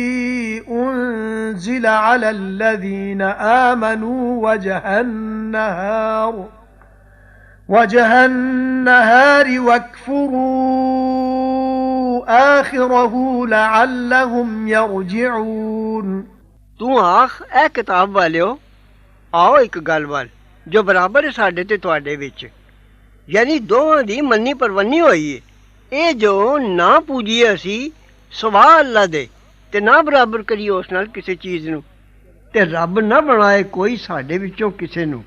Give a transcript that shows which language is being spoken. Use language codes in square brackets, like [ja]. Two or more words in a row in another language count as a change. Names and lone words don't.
[ar] أنزل على الذين آمنوا وجه النهار واكفروا آخره لعلهم يرجعون [pa] تو آکھ اے کتاب والیو آؤ اک گل وَل جو برابر ہے ساڈے تے تہاڈے وچ یعنی دوواں دی منی پروانی ہوئی ہے اے جو نہ پوجیے اسی سوا اللہ دے تے نہ برابر کریے اس نال کسی چیز نوں تے رب نہ بنائے کوئی ساڈے وچوں کسے نوں